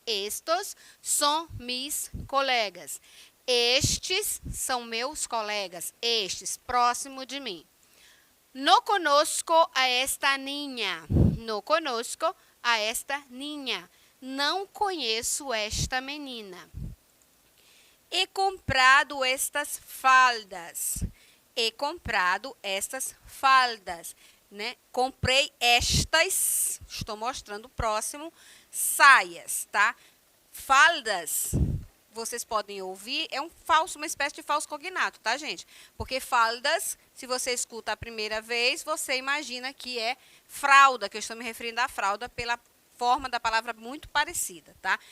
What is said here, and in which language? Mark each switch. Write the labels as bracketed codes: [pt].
[es] Estos são mis colegas. [pt] Estes são meus colegas. Estes, próximo de mim. [es] No conozco a esta niña. No conozco a esta niña. [pt] Não conheço esta menina. [es] He comprado estas faldas. He comprado estas faldas. [pt] Né? Comprei estas, estou mostrando o próximo, saias, tá? Faldas, vocês podem ouvir, é uma espécie de falso cognato, tá, gente? Porque faldas, se você escuta a primeira vez, você imagina que é fralda, que eu estou me referindo à fralda pela forma da palavra muito parecida, tá?